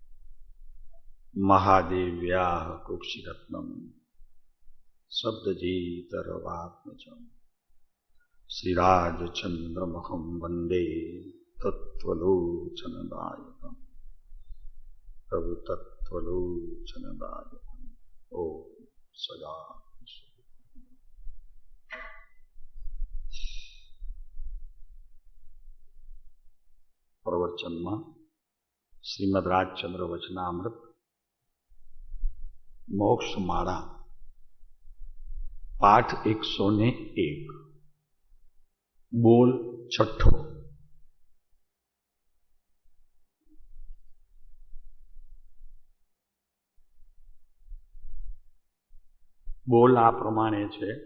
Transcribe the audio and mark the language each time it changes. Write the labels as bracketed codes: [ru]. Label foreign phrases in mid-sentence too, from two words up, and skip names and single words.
[sa] महादेव्याः कुक्षिरत्नम शब्दजीतरवात्मजं श्रीराजचन्द्रमुखं वन्दे तत्त्वलोचनदायकं प्रभु तत्त्वलोचनदायकं ओ सदा [hi] प्रवचन में [gu] श्रीमद રાજચંદ્ર વચનામૃત મોક્ષમાળા પાઠ 101 બોલ છઠ્ઠો. બોલ આ પ્રમાણે છે.